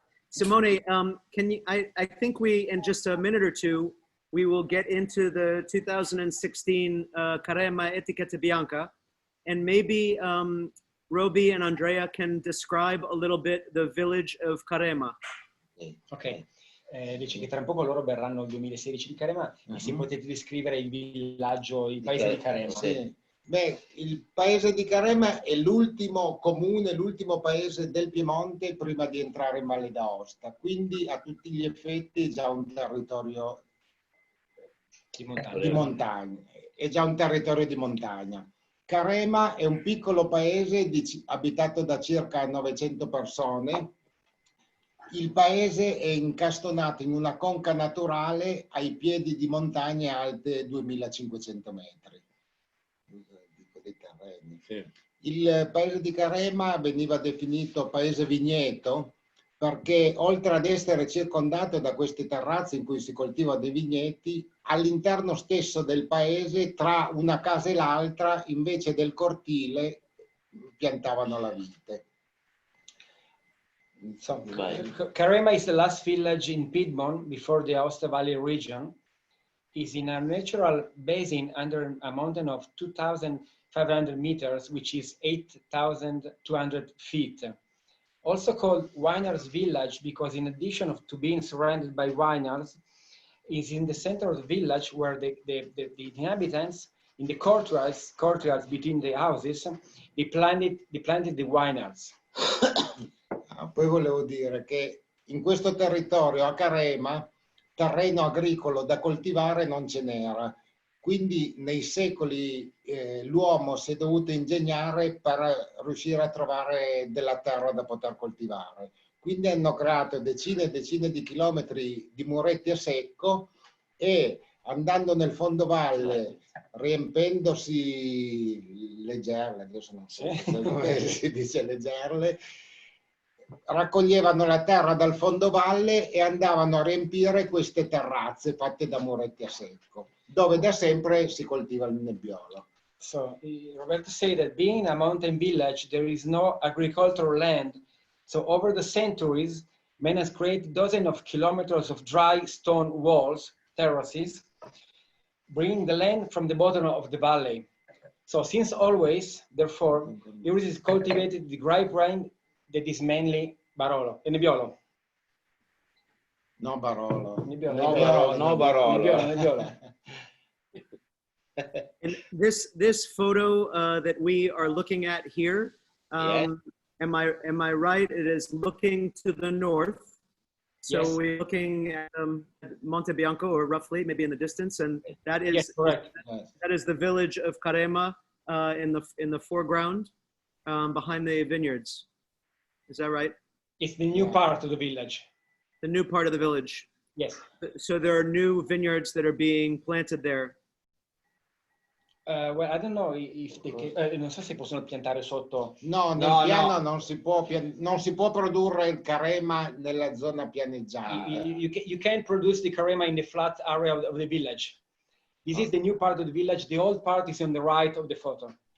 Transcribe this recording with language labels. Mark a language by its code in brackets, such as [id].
[en] Simone, can you, I think we, in just a minute or two, we will get into the 2016 Carema Etichetta Bianca. And maybe Roby and Andrea can describe a little bit the village of Carema. Ok. [it] Dice che tra un poco loro verranno il 2016 di Carema e se potete descrivere il villaggio, il paese di Carema. Sì. Beh, il paese di Carema è l'ultimo comune, l'ultimo paese del Piemonte prima di entrare in Valle d'Aosta, quindi a tutti gli effetti è già un territorio di montagna. È già un territorio di montagna. Carema è un piccolo paese abitato da circa 900 persone. Il paese è incastonato in una conca naturale ai piedi di montagne alte 2500 metri. Dei terreni. Sì. Il paese di Carema veniva definito paese vigneto perché oltre ad essere circondato da queste terrazze in cui si coltivano dei vigneti, all'interno stesso del paese, tra una casa e l'altra, invece del cortile, piantavano la vite. [en] So, Carema is the last village in Piedmont before the Aosta Valley region. Is in a natural basin under a mountain of 2,500 meters, which is 8,200 feet. Also called Winers Village because in addition to being surrounded by vineyards, is in the center of the village where the inhabitants in the courtyards between the houses, they planted the vineyards. [it] Poi volevo dire che in questo territorio a Carema terreno agricolo da coltivare non ce n'era, quindi nei secoli l'uomo si è dovuto ingegnare per riuscire a trovare della terra da poter coltivare. Quindi hanno creato decine e decine di chilometri di muretti a secco e andando nel fondovalle, riempendosi le gerle, adesso non so come si dice le gerle, raccoglievano la terra dal fondovalle e andavano a riempire queste terrazze fatte da muretti a secco, dove da sempre si coltiva il nebbiolo. [en] So Roberto said that being a mountain village, there is no agricultural land. So over the centuries, man has created dozens of kilometers of dry stone walls, terraces, bringing the land from the bottom of the valley. So since always, therefore, there is cultivated the grapevine that is mainly Barolo, Nebbiolo. No Barolo. Nebbiolo. No Barolo. Nebbiolo. And this photo that we are looking at here, am I right? It is looking to the north. So Yes. we're looking at Monte Bianco, or roughly, maybe in the distance, and that is Yes, correct. that is the village of Carema in the foreground, behind the vineyards. Is that right? It's the new part of the village. The new part of the village. Yes. So there are new vineyards that are being planted there. Well, I don't know if they can, [it] non so se possono piantare sotto. No, nel piano non si può produrre il Carema nella zona pianeggiata. [en] You can't produce the Carema in the flat area of the village. This is the new part of the village. The old part is on the right of the photo.